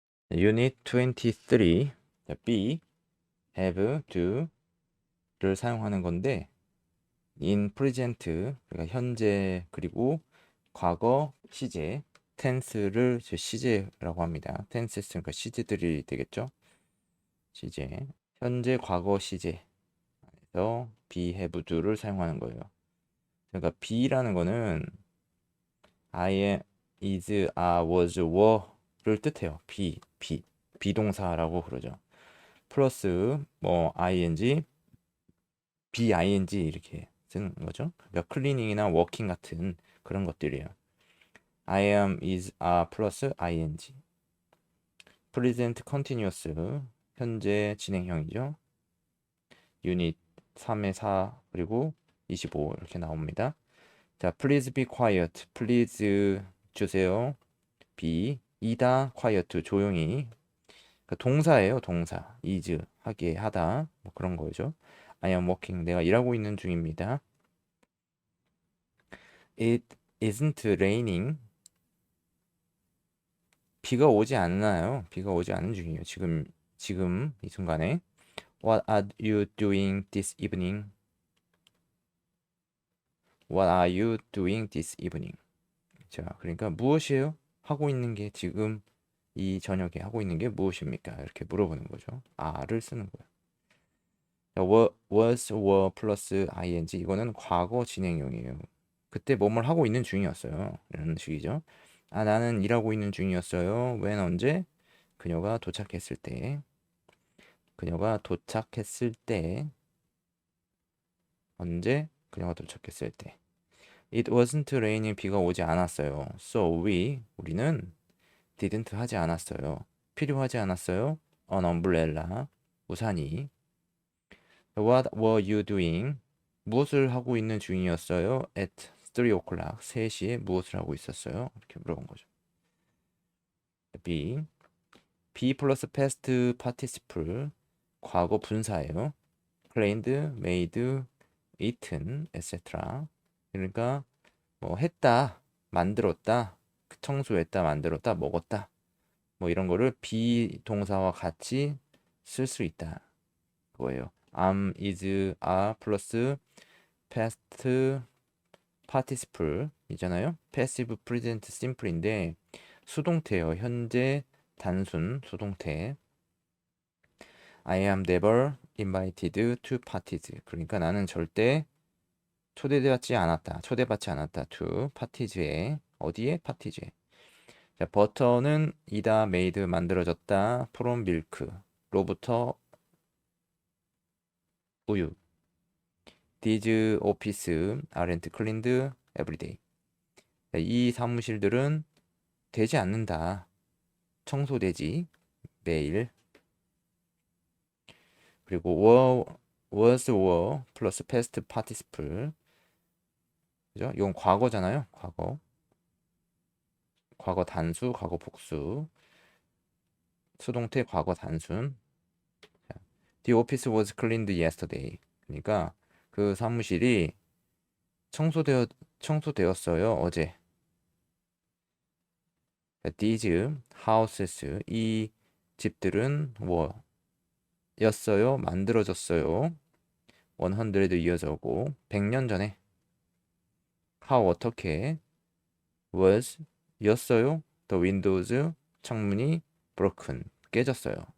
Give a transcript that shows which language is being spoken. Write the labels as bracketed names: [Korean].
[Korean] Unit 23 B have do를 사용하는 건데 in present 그러니까 현재 그리고 과거 시제 tense를 시제라고 합니다. tense 그러니까 시제들이 되겠죠. 시제 현재 과거 시제에서 be have do를 사용하는 거예요. 그러니까 [English] be라는 거는 I am, is, are, was, were를 뜻해요. [Korean] 비동사라고 그러죠. 플러스 뭐 ing, bing 이렇게 쓰는 거죠. 그러니까 클리닝이나 워킹 같은 그런 것들이에요. [English] I am, is, are 플러스 ing. [Korean] present continuous 현재 진행형이죠. 유닛 3의 4 그리고 25 이렇게 나옵니다. [English] 자, please be quiet. please [Korean] 주세요. be 이다 quiet 조용히. 그러니까 동사예요, 동사. is 하게 하다 뭐 그런 거죠. [English] I am working [Korean] 내가 일하고 있는 중입니다. [English] It isn't raining [Korean] 비가 오지 않나요? 비가 오지 않는 중이에요. 지금 이 순간에. [English] What are you doing this evening? What are you doing this evening? [Korean] 자, 그러니까 무엇이에요? 하고 있는 게 지금 이 저녁에 하고 있는 게 무엇입니까? 이렇게 물어보는 거죠. are를 쓰는 거예요. was, were 플러스 ing 이거는 과거 진행형이에요. 그때 뭐뭘 하고 있는 중이었어요. 이런 식이죠. 아, 나는 일하고 있는 중이었어요. when 언제? 그녀가 도착했을 때. 그녀가 도착했을 때. 언제? 그녀가 도착했을 때. [English] It wasn't raining [Korean] 비가 오지 않았어요. So 우리는 didn't 하지 않았어요. 필요하지 않았어요. [English] An umbrella [Korean] 우산이. [English] What were you doing? [Korean] 무엇을 하고 있는 중이었어요? [English] At 3 o'clock [Korean] 3시에 무엇을 하고 있었어요? 이렇게 물어본 거죠. B 플러스 past participle 과거 분사예요. [English] cleaned, made, eaten, etc. [Korean] 그러니까 뭐 했다, 만들었다, 청소했다, 만들었다, 먹었다 뭐 이런 거를 비동사와 같이 쓸 수 있다 그거예요. [English] am, is, are 플러스 past participle 이잖아요. passive present simple인데 수동태예요. [Korean] 현재 단순 수동태. [English] I am never invited to parties. [Korean] 그러니까 나는 절대 초대받지 않았다. 초대받지 않았다. to parties에 어디에? parties에. 자, 버터는 이다 made 만들어졌다. from milk 로부터 우유. [English] These office aren't cleaned every day. [Korean] 자, 이 사무실들은 되지 않는다. 청소되지 매일. [English] 그리고 was, were 플러스 past participle. [Korean] 그죠? 이건 과거잖아요. 과거 단수, 과거 복수. 수동태 과거 단순. [English] 자, The office was cleaned yesterday. [Korean] 그러니까 그 사무실이 청소되었어요. 어제. These houses 이 집들은 뭐 였어요. 만들어졌어요. [English] 100 years ago [Korean] 100년 전에. How 어떻게 was 였어요. [English] The windows 창문이 broken [Korean] 깨졌어요.